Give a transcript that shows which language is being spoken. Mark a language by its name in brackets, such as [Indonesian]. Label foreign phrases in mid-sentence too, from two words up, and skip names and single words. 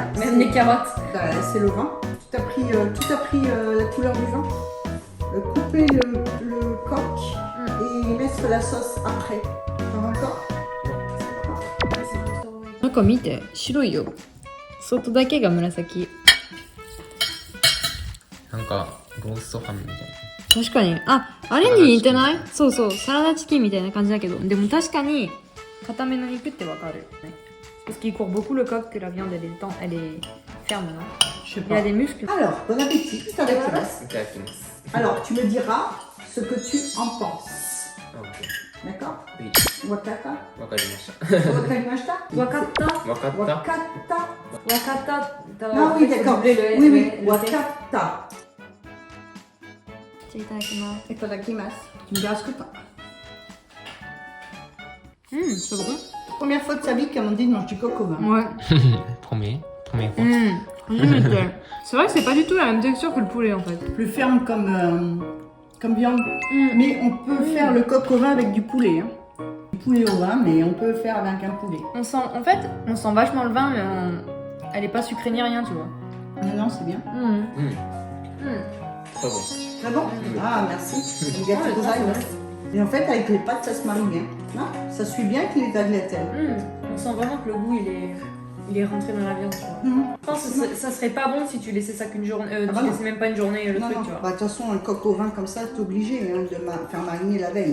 [French] Comme les carottes. Bah, c'est le vin. Tout a pris la couleur du vin. Couper le coq et mettre la sauce après. T'en veux encore? [Japanese] 中見て白いよ外だけが紫なんかローストハムみたいな。確かにあれに似てないそうそうサラダチキンみたいな感じだけどでも確かに固めの肉ってわかるね [French] parce qu'il court beaucoup le coq que la viande elle est ferme non Je sais il y a pas. des muscles Alors, bon appétit. [Japanese] Itadakimasu. いただきます。 [French] Alors, tu me diras ce que tu en penses. [Japanese] オッケ [French] D'accord? [Japanese] ー。はい、 Wakata? わかりました。 Wakarimashita? わかったわかった。 Wakata? わかった [French] Non, oui, d'accord. Oui, oui. [Japanese] Wakata. じゃあいただきます Itadakimasu. [French] Tu me diras ce que t'en... c'est bon Première fois de sa vie qu'Amandine mange du coq au vin. ouais トメホ。初めて c'est vrai que c'est pas du tout la même texture que le poulet en fait Plus ferme comme viande. Mais on peut faire le coq au vin avec du poulet. Hein. Du poulet au vin, mais on peut faire avec un poulet. on sent vachement le vin mais elle est pas sucrée ni rien tu vois Non, non, c'est bien. [Japanese] そう。 [French] Ah bon? Ah, merci. [Japanese] ありがとうございます. [French] Et en fait, avec les pâtes, ça se marie bien. Non? Ça suit bien avec les tagliatelles. On sent vraiment que le goût il est rentré dans la viande tu vois je pense que ça serait pas bon si tu laissais ça qu'une journée bah tu non. laissais même pas une journée le Non, truc non. tu vois Bah, de toute façon, un coq au vin comme ça, t'es obligé hein, de faire mariner la veille.